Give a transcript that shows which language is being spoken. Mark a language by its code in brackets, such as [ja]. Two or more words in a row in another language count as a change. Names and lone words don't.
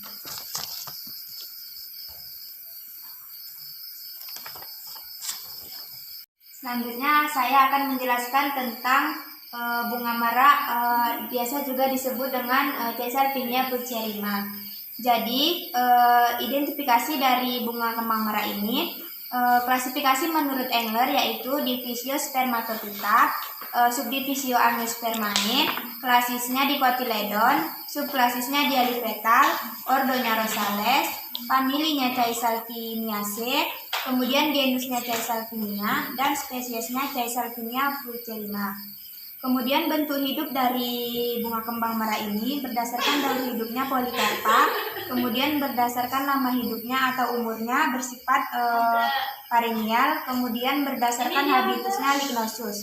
[id] Selanjutnya saya akan menjelaskan tentang bunga merak, biasa juga disebut dengan Caesalpinia pulcherrima. Jadi identifikasi dari bunga kembang merak ini, klasifikasi menurut Engler yaitu divisio spermatophyta, subdivisio Angiospermae, klasisnya Dicotyledon, subklasisnya Dialipetal, ordonya Rosales, familinya Caesalpiniaceae, kemudian genusnya Caesalpinia dan spesiesnya Caesalpinia pulcherrima. Kemudian bentuk hidup dari bunga kembang merak ini berdasarkan daun hidupnya polikarpa, kemudian berdasarkan lama hidupnya atau umurnya bersifat perennial, kemudian berdasarkan habitusnya lignosus.